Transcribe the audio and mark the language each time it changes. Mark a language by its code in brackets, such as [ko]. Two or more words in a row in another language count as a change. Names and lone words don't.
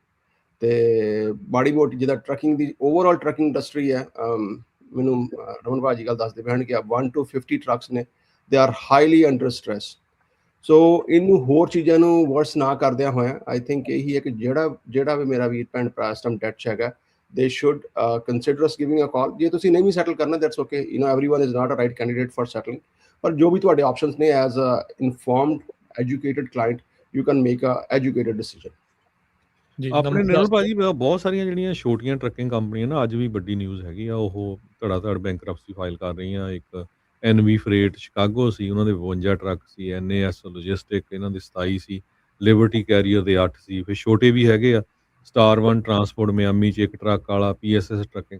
[pa] ਤੇ ਮਾੜੀ ਮੋਟੀ ਜਿੱਦਾਂ ਟਰੱਕਿੰਗ ਦੀ [en] overall trucking industry [pa] ਹੈ, ਮੈਨੂੰ ਰਮਨ ਭਾਜੀ ਗੱਲ ਦੱਸਦੇ ਪੈਣ ਕਿ 1 to 50 ਟਰੱਕਸ ਨੇ, [en] they are highly under stress. [pa] ਸੋ ਇਹਨੂੰ ਹੋਰ ਚੀਜ਼ਾਂ ਨੂੰ ਵਰਸ ਨਾ ਕਰਦਿਆਂ ਹੋਇਆ [en] I think [pa] ਇਹੀ ਹੈ ਕਿ ਜਿਹੜਾ ਵੀ ਮੇਰਾ ਵੀਰ ਭੈਣ ਭਰਾ ਇਸ [en] time debt [pa] 'ਚ ਹੈਗਾ, [en] they should consider us giving a call. [pa] ਜੇ ਤੁਸੀਂ ਨਹੀਂ ਵੀ ਸੈਟਲ ਕਰਨਾ, [en] that's okay, everyone is not a right candidate for settling, [pa] ਪਰ ਜੋ ਵੀ ਤੁਹਾਡੇ ਆਪਸ਼ਨਸ ਨੇ [en] as a informed educated client you can make a educated decision. [pa] ਆਪਣੇ ਨਿਰਮਲ ਭਾਜੀ ਬਹੁਤ ਸਾਰੀਆਂ ਜਿਹੜੀਆਂ ਛੋਟੀਆਂ [en] trucking companies [pa] ਨਾ, ਅੱਜ ਵੀ ਵੱਡੀ ਨਿਊਜ਼ ਹੈਗੀ ਆ, ਉਹ ਧੜਾ ਧੜ [en] bankruptcy file [pa] ਕਰ ਰਹੀਆਂ। ਇੱਕ NV ਫਰੇਟ ਸ਼ਿਕਾਗੋ ਸੀ, ਉਹਨਾਂ ਦੇ 52 ਟਰੱਕ ਸੀ, NAS ਲੌਜਿਸਟਿਕ ਇਹਨਾਂ ਦੇ 27 ਸੀ, ਲਿਬਰਟੀ ਕੈਰੀਅਰ ਦੇ 8 ਸੀ, ਫਿਰ ਛੋਟੇ ਵੀ ਹੈਗੇ ਆ, ਸਟਾਰ 1 ਟਰਾਂਸਪੋਰਟ ਮਿਆਮੀ 'ਚ ਇੱਕ ਟਰੱਕ ਵਾਲਾ, PSS ਟਰੱਕਿੰਗ।